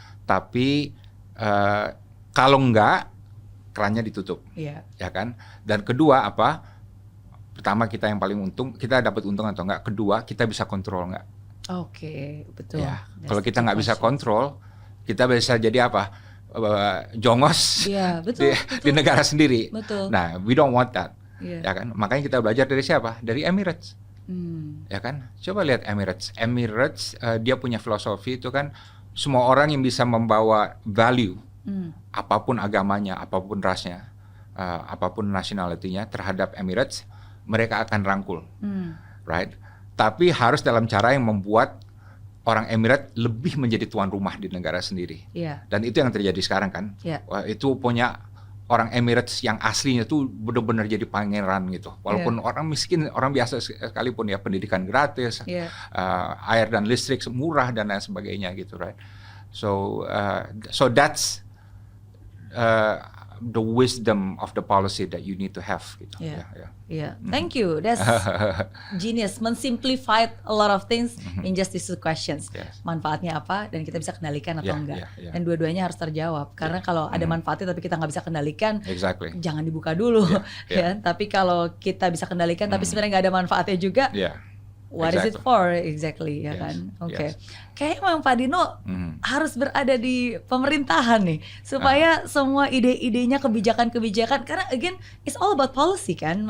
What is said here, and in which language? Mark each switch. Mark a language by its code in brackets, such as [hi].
[id] Tapi kalau enggak, kerannya ditutup, ya kan. Dan kedua apa? Pertama kita yang paling untung, kita dapat untung atau enggak. Kedua kita bisa kontrol enggak? Betul. Ya, kalau kita nggak bisa kontrol, kita bisa jadi apa? Jongos di negara sendiri. [en] Nah, we don't want that, [id] ya kan. Makanya kita belajar dari siapa? Dari Emirates, ya kan. Coba lihat Emirates. Dia punya filosofi itu kan, semua orang yang bisa membawa value, apapun agamanya, apapun rasnya, apapun nationality-nya terhadap Emirates, mereka akan rangkul, right? Tapi harus dalam cara yang membuat orang Emirates lebih menjadi tuan rumah di negara sendiri. Dan itu yang terjadi sekarang kan. Itu punya orang Emirates yang aslinya tuh benar-benar jadi pangeran gitu. Walaupun orang miskin, orang biasa sekalipun ya, pendidikan gratis, air dan listrik murah dan lain sebagainya gitu, right? [en] So that's the wisdom of the policy that you need to have [id] gitu. [en] Thank you. That's genius. Mensimplified a lot of things in just these two questions. [id] Manfaatnya apa dan kita bisa kendalikan atau enggak. Dan dua-duanya harus terjawab. Karena kalau ada manfaatnya tapi kita nggak bisa kendalikan, jangan dibuka dulu. Ya. Tapi kalau kita bisa kendalikan tapi sebenarnya nggak ada manfaatnya juga, [en] what is it for exactly, [id] ya kan? Kayaknya memang Pak Dino harus berada di pemerintahan nih, supaya semua ide-idenya, kebijakan-kebijakan, karena [en] again it's all about policy [id] kan.